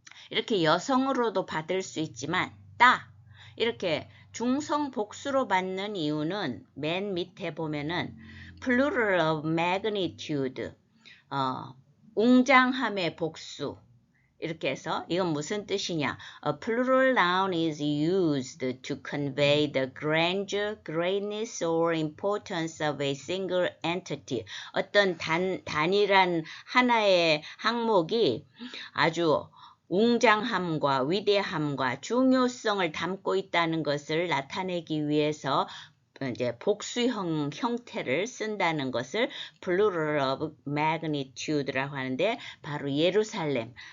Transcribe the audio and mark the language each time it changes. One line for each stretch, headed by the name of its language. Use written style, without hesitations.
Korean: 이렇게 여성으로도 받을 수 있지만 따 이렇게 중성 복수로 받는 이유는 맨 밑에 보면은 plural of magnitude 웅장함의 복수 이렇게 해서 이건 무슨 뜻이냐?
English: A plural noun is used to convey the grandeur, greatness, or importance of a single entity.
Korean: 어떤 단일한 하나의 항목이 아주 웅장함과 위대함과 중요성을 담고 있다는 것을 나타내기 위해서 이제 복수형 형태를 쓴다는 것을 plural of magnitude라고 하는데 바로 예루살렘.